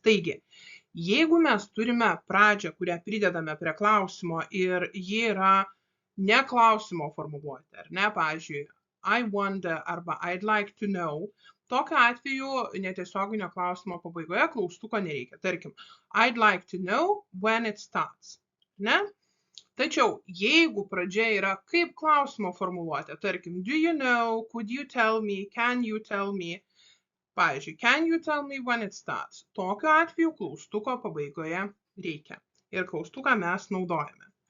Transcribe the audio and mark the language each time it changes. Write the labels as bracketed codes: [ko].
[lt] Taigi, jeigu mes turime pradžią, kurią pridedame prie klausimo ir ji yra ne klausimo formuluotė, ar ne, pavyzdžiui, [en] I wonder [lt] arba [en] I'd like to know, [lt] tokiu atveju netiesioginio klausimo pabaigoje klaustuko nereikia. [en] Tarkim, I'd like to know when it starts. [lt] Ne? Tačiau, jeigu pradžia yra kaip klausimo formuluotė, tarkim, [en] do you know, could you tell me, can you tell me, [lt] pavyzdžiui, [en] can you tell me when it starts, [lt] tokiu atveju klaustuko pabaigoje reikia ir klaustuką mes naudojame.